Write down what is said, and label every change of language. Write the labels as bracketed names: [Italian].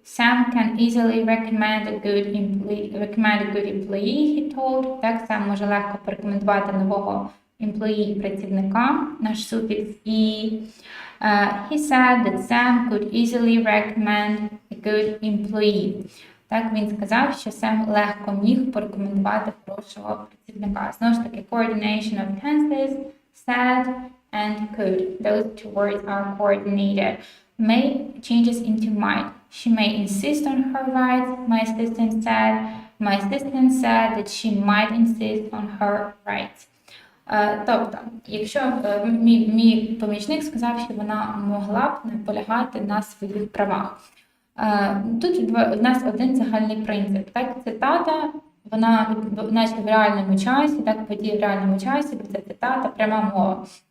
[English] Sam can easily recommend a good employee, he told. [Ukrainian] Так, Sam може легко порекомендувати нового employee, працівника. Наш суфікс і. [English] He said that Sam could easily recommend a good employee. [Ukrainian] Так, він сказав, що Сем легко міг порекомендувати хорошого працівника. Знову ж таки, [English] coordination of tenses, said and could. Those two words are coordinated. May changes into might. She may insist on her rights, my assistant said. My assistant said that she might insist on her rights. [Ukrainian] Тобто, якщо мій помічник сказав, що вона могла б наполягати на своїх правах. Тут у нас один загальний принцип. Так, цитата, вона наче в реальному часі, так, події в реальному часі, бо це цитата, пряма мова.